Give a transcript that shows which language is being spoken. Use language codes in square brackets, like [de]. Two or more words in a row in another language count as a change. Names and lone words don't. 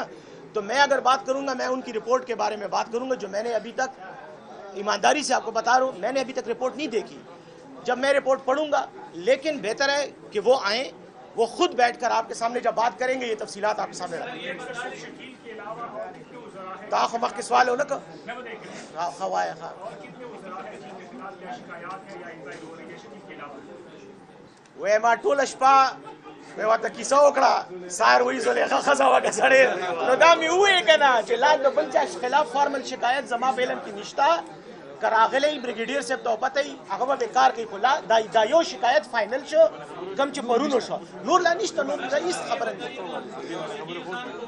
[ur] تو میں اگر بات کروں گا, میں ان کی رپورٹ کے بارے میں بات کروں گا, جو میں نے ابھی تک ایمانداری سے آپ کو بتا رہا ہوں, میں نے ابھی تک رپورٹ نہیں دیکھی. جب میں رپورٹ پڑھوں گا, لیکن بہتر ہے کہ وہ آئیں, وہ خود بیٹھ کر آپ کے سامنے جب بات کریں گے یہ تفصیلات آپ کے سامنے رکھیں گے. [ps] تاخمخ کے سوال ہو نا کہ خواہ وې ما ټوله شپه مې ورته کیسه وکړه, سهار وایي زلیخا ښځه وکړه سړی, نو دا مې ووایې که نه چې لا د بل چا خلاف فارمل شکایت زما په علم کې نشته. که راغلی بریګیډیر صاحب ته پته وي هغه به کار کوي, خو دا یو شکایت فاینل شو کوم چې پرون وشو, نور لا نشته, نور لا هېڅ خبره نه.